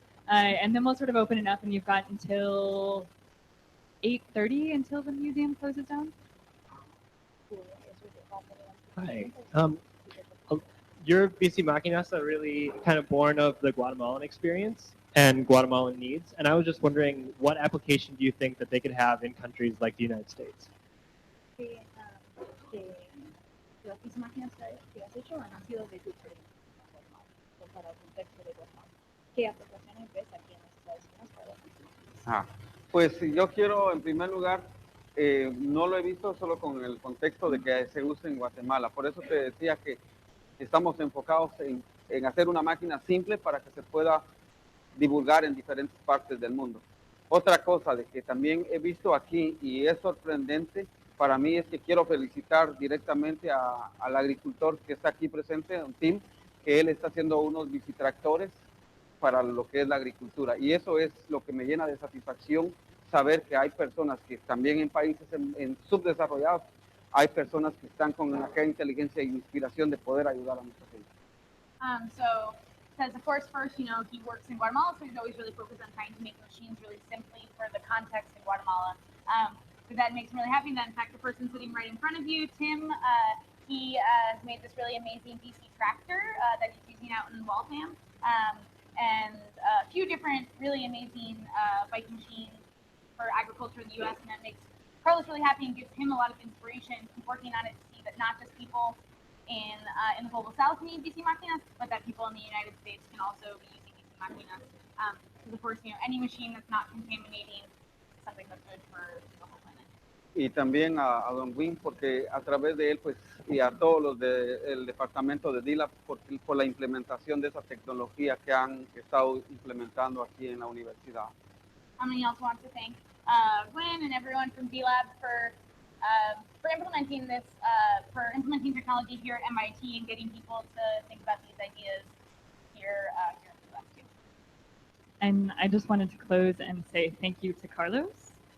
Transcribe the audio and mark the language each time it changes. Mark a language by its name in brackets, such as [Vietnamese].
[English] And then we'll sort of open it up, and you've got until 8:30 until the museum closes down. Hi. Your bicimaquinas are really kind of born of the Guatemalan experience. and Guatemalan needs. And I was just wondering, what application do you think that they could have in countries like the United States? [Spanish] Que las bicimáquinas que has hecho han sido de tu experiencia para el contexto de Guatemala. ¿Qué aplicaciones ves aquí en los Estados Unidos para las bicimáquinas? Pues yo quiero, en primer lugar, no lo he visto solo con el contexto de que se usa en Guatemala. Por eso te decía que estamos enfocados en hacer una máquina simple para que se pueda divulgar en diferentes partes del mundo. Otra cosa de que también he visto aquí y es sorprendente para mí es que quiero felicitar directamente al agricultor que está aquí presente, un team, que él está haciendo unos bicitractores para lo que es la agricultura. Y eso es lo que me llena de satisfacción, saber que hay personas que también en países en subdesarrollados, hay personas que están con aquella inteligencia e inspiración de poder ayudar a nuestra gente. [English] So says, of course, first, he works in Guatemala, so he's always really focused on trying to make machines really simply for the context in Guatemala. So that makes him really happy that, in fact, the person sitting right in front of you, Tim, he has made this really amazing Bici tractor that he's using out in Waltham, and a few different really amazing bike machines for agriculture in the U.S., and that makes Carlos really happy and gives him a lot of inspiration. Keep working on it to see that not just people in the global south need bicimaquinas, but that people in the United States can also be using bicimaquinas. Because of course, any machine that's not contaminating is something that's good for the whole planet. [Spanish] Y también a Don Win, porque a través de él, pues, y a todos los del departamento de DILA, por la implementación de esa tecnología que han estado implementando aquí en la universidad. [English] He also wants to thank Gwen and everyone from D-Lab for implementing this, for implementing technology here at MIT and getting people to think about these ideas here in the US too. And I just wanted to close and say thank you to Carlos.